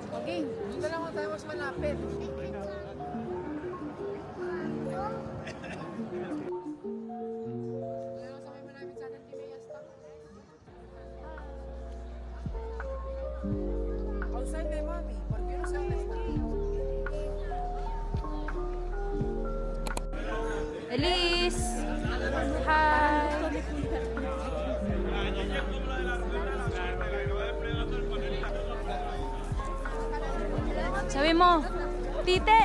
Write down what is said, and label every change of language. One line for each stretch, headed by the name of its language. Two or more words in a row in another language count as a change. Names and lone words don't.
Filipino: Okay, doon na lang ako tayo mas malapit. Outside kay mami,
Spanish: porque no sé dónde está.
Filipino: Elise! Hi! Sabi mo, tite!